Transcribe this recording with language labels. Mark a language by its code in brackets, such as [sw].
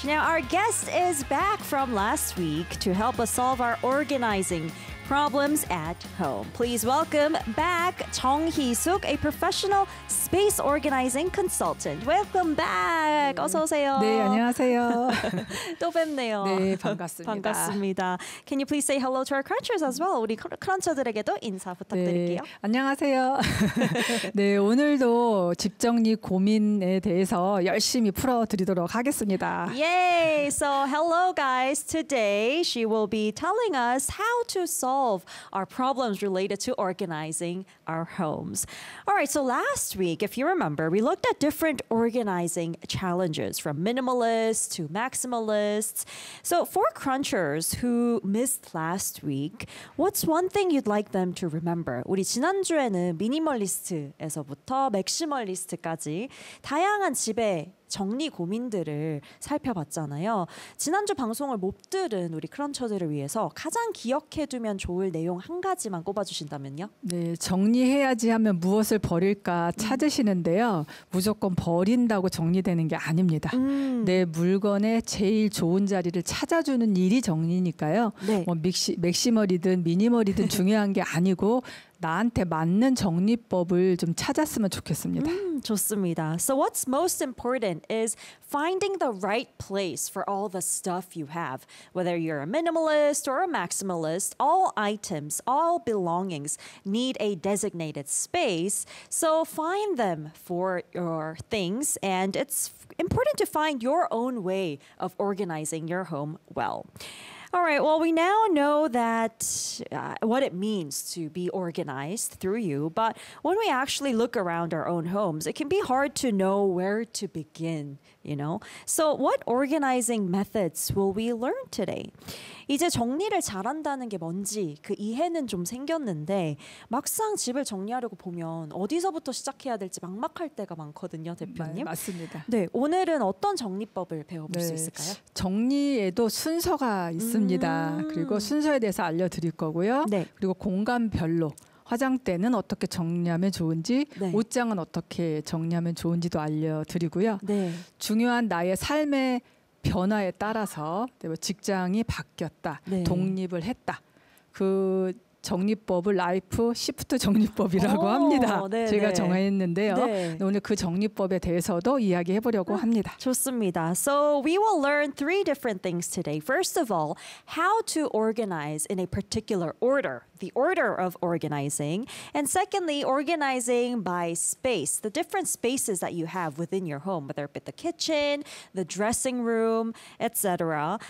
[en] Now, our guest is back from last week to help us solve our organizing problems at home. Please welcome back Jung Hee-suk, a professional space organizing consultant. Welcome back. [ko] 어서 오세요. 네, 안녕하세요. 또 뵙네요. 네, 반갑습니다. 반갑습니다. [en] Can you please say hello to our crunchers as well? [ko] 우리 크런처들에게도 인사 부탁드릴게요. 네, 안녕하세요. 네, 오늘도 집 정리 고민에 대해서 열심히 풀어 드리도록 하겠습니다. [en] Yay! So, hello guys. Today she will be telling us how to solve our problems related to organizing our homes. All right, so last week, if you remember, we looked at different organizing challenges from minimalists to maximalists. So for crunchers who missed last week, what's one thing you'd like them to remember? [ko] 우리 지난주에는 미니멀리스트에서부터 맥시멀리스트까지 다양한 집에 정리 고민들을 살펴봤잖아요. 지난주 방송을 못 들은 우리 크런처들을 위해서 가장 기억해두면 좋을 내용 한 가지만 꼽아주신다면요? 네, 정리해야지 하면 무엇을 버릴까 찾으시는데요. 무조건 버린다고 정리되는 게 아닙니다. 내 물건의 제일 좋은 자리를 찾아주는 일이 정리니까요. 네. 뭐 맥시멀이든 미니멀이든 중요한 게 아니고 나한테 맞는 정리법을 좀 찾았으면 좋겠습니다. 좋습니다. [en] So what's most important is finding the right place for all the stuff you have. Whether you're a minimalist or a maximalist, all items, all belongings need a designated space. So find them for your things, and it's important to find your own way of organizing your home well. All right, well, we now know that what it means to be organized through you, but when we actually look around our own homes, it can be hard to know where to begin, you know? So what organizing methods will we learn today? [ko] 이제 정리를 잘한다는 게 뭔지 그 이해는 좀 생겼는데 막상 집을 정리하려고 보면 어디서부터 시작해야 될지 막막할 때가 많거든요, 대표님. 네, 맞습니다. 네, 오늘은 어떤 정리법을 배워볼 수 있을까요? 정리에도 순서가 있습니다. 그리고 순서에 대해서 알려드릴 거고요. 네. 그리고 공간별로 화장대는 어떻게 정리하면 좋은지, 네. 옷장은 어떻게 정리하면 좋은지도 알려드리고요. 네. 중요한 나의 삶의 변화에 따라서 직장이 바뀌었다, 네. 독립을 했다. 그 정리법을 라이프 시프트 정리법이라고 합니다. 네, 제가 네. 정했는데요. 네. 오늘 그 정리법에 대해서도 이야기해보려고 합니다. 좋습니다. [en] So we will learn three different things today. First of all, how to organize in a particular order. The order of organizing. And secondly, organizing by space. The different spaces that you have within your home, whether it be the kitchen, the dressing room, etc.